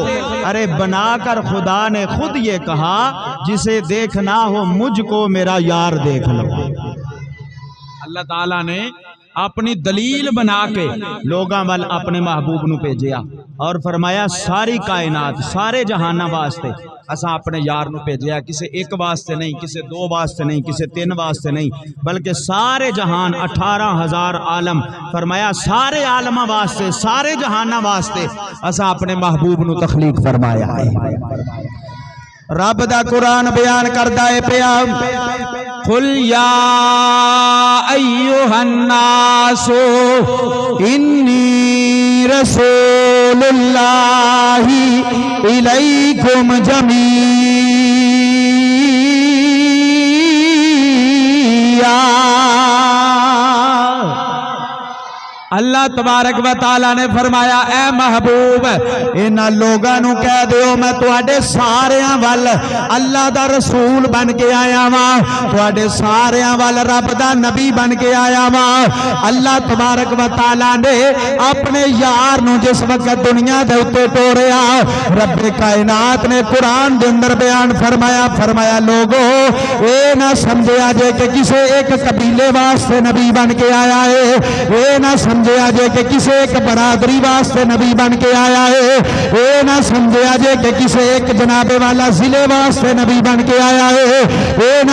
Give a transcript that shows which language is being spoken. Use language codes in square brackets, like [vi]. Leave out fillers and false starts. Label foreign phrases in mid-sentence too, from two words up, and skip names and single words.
[ur] ارے بنا کر خدا نے خود یہ کہا جسے دیکھنا ہو مجھ کو میرا یار دیکھ لو۔ [pa] اللہ تعالیٰ نے اپنی دلیل بنا کے لوگاں وال اپنے محبوب نو بھیجیا اور فرمایا ساری کائنات سارے جہاناں واسطے اساں اپنے یار نو بھیجیا، کسے ایک واسطے نہیں، کسے 2 واسطے نہیں، کسے 3 واسطے نہیں، بلکہ سارے جہان 18,000 عالم، فرمایا سارے عالماں واسطے سارے جہاناں واسطے اساں اپنے محبوب نو تخلیق فرمایا ہے۔ رب دا قرآن بیان کردا ہے پیا [ar] قل یا ایھا الناس انی رسول اللہ الیکم جمیعا۔ [pa] اللہ تبارک و تعالی نے فرمایا اے محبوب انہاں لوگاں نو کہہ دیو میں تواڈے ساریاں ول اللہ دا رسول بن کے آیا واں، تواڈے ساریاں ول رب دا نبی بن کے آیا واں۔ اللہ تبارک و تعالی نے اپنے یار نو جس وقت دنیا دے اوتے ٹوریا رب کائنات نے قرآن دے اندر بیان فرمایا لوگو اے نہ سمجھیا جے کہ کسے ایک قبیلے واسطے نبی بن کے آیا ہے، اے نہ سمجھیا جے کہ کسے ایک برادری واسطے نبی بن کے آیا ہے، اے نہ سمجھیا جے کہ کسے ایک جناب والا ضلع واسطے نبی بن کے آیا ہے، اے نہ